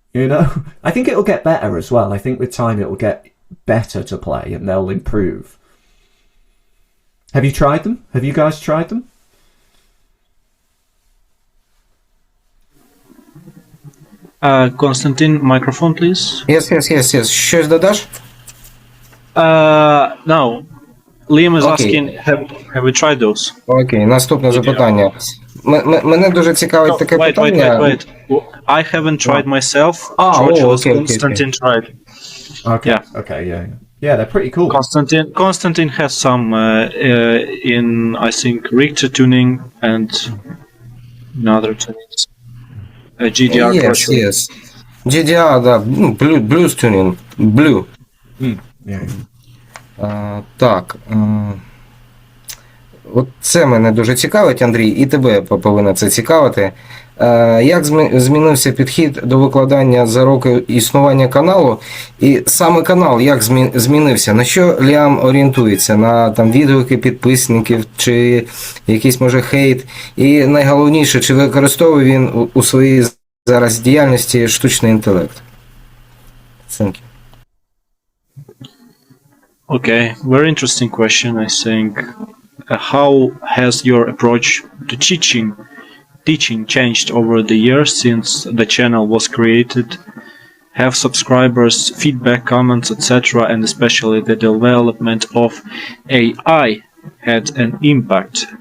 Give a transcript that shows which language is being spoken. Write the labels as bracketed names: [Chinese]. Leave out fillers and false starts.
[English] I think it'll get better as well. I think with time it'll get better to play, and they'll improve. Have you tried them? Have you guys tried them? Konstantin, microphone, please. Yes. [Ukrainian] Щось додаш? [English] No. Liam is asking, have we tried those? [Ukrainian] Окей, наступне запитання. Мене дуже цікавить таке питання. [English] Wait. I haven't tried myself. Okay. Konstantin tried. Okay. Yeah. Okay. Yeah, they're pretty cool. Konstantin has some in, I think, Richter tuning and in other tunings. GDR. Yes. GDR, да, blues tuning, blue. Yeah. [Ukrainian] Так. От це мене дуже цікавить, Андрій, і тебе повинно це цікавити. Як змінився підхід до викладання за роки існування каналу? І саме канал як змінився? На що Ліам орієнтується? На там відгуки підписників чи якийсь може хейт? І найголовніше, чи використовує він у своїй зараз діяльності штучний інтелект? [English] Thank you. Okay, very interesting question, I think. How has your approach to teaching changed over the years since the channel was created? Have subscribers, feedback, comments, etc., and especially the development of AI had an impact?